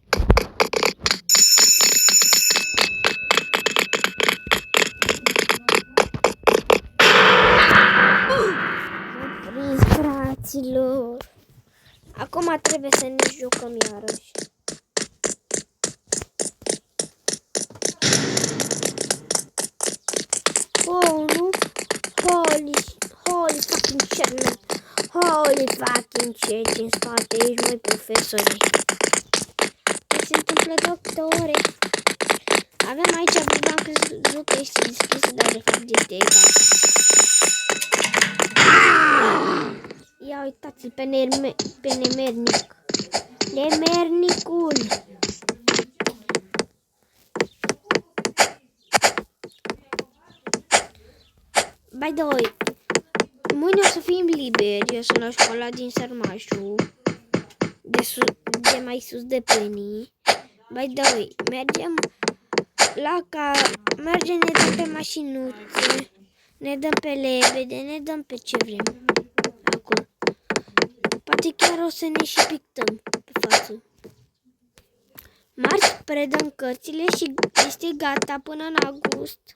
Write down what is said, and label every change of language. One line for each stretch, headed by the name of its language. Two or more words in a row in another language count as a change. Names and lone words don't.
Romanian: Acum trebuie să ne jucăm iarăși. Oh, nu?
English: Holy fucking shit, man. Holy fucking shit,
Romanian: în spate ești, măi, profesore. Ce se întâmplă, doctore? Avem aici, am crezut că este deschisă, dar de fapt este egal. Ia uitați-l pe nemernic. Nemernicul.
English: By the way,
Romanian: mâine o să fim liberi. Eu sunt la școala din Sărmașu, de mai sus de Penny.
English: By the way,
Romanian: mergem ne dăm pe mașinuțe, ne dăm pe lebede, ne dăm pe ce vrem. Acum. Poate chiar o să ne și pictăm pe față. Marți predăm cărțile și este gata până în august.